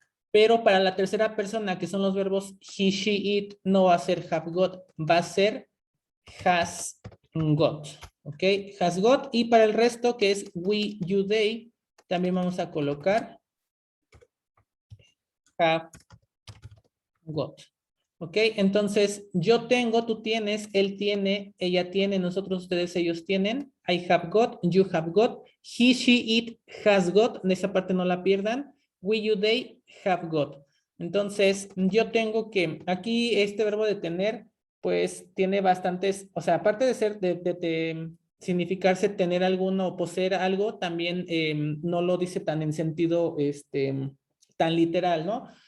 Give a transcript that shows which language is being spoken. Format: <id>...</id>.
<es>Pero para la tercera persona, que son los verbos he, she, it, no va a ser have got, va a ser has got. ¿Ok? Has got. Y para el resto, que es we, you, they, también vamos a colocar have got. ¿Ok? Entonces, yo tengo, tú tienes, él tiene, ella tiene, nosotros, ustedes, ellos tienen.</es> <en>I have got, you have got, he, she, it, has got.</en> <es>En esa parte no la pierdan.</es> <en>We, you, they, have got.</en> <es>Entonces, yo tengo que, aquí este verbo de tener, pues tiene bastantes, o sea, aparte de ser, de significarse tener alguno o poseer algo, también no lo dice tan en sentido, tan literal, ¿no?</es>